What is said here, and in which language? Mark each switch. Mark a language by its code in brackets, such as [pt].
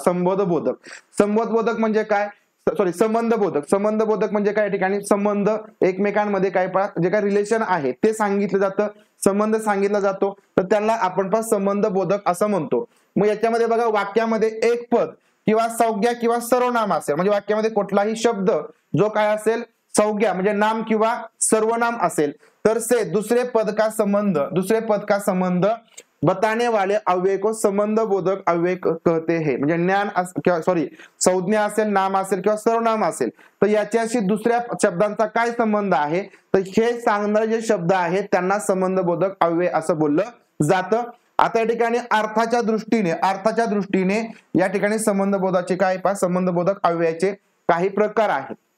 [mr] संबोधबोधक म्हणजे काय संबंधबोधक म्हणजे काय ठिकाणी संबंध एकमेकांमध्ये काय जे काय रिलेशन आहे ते सांगितलं जातं संबंध सांगितला जातो तर त्याला आपण पण संबंधबोधक असं म्हणतो. मग याच्यामध्ये बघा वाक्यामध्ये एक पद किंवा संज्ञा किंवा सर्वनाम असेल म्हणजे वाक्यामध्ये कुठलाही शब्द जो काय असेल संज्ञा म्हणजे नाम किंवा सर्वनाम असेल तर [hi] से दुसरे पद का संबंध बताने वाले अव्यय को संबंध बोधक अव्यय कहते हैं. [mr] म्हणजे ज्ञान सॉरी संज्ञा असेल, नाम असेल किंवा सर्वनाम असेल तर याच्याशी दुसऱ्या शब्दांचा काय संबंध आहे तर हे सांगणारे जे शब्द आहेत त्यांना संबंधबोधक अव्यय असं बोललं जातं. आता या ठिकाणी अर्थाच्या दृष्टीने या ठिकाणी संबंधबोधाचे काय पहा संबंधबोधक अव्ययाचे काही प्रकार आहेत.